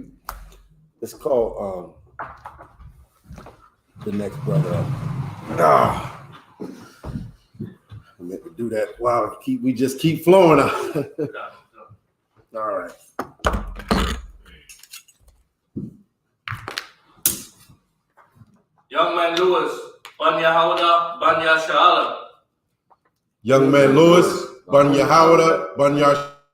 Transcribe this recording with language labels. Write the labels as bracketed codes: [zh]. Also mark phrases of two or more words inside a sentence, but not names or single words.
[en] Let's call the next brother up. I meant to do that. Wow, we just keep flowing out. All right. Young man Lewis, Ban Yahawada, Ban Yashalam. Young man Lewis, Ban Yahawada, Ban Yash.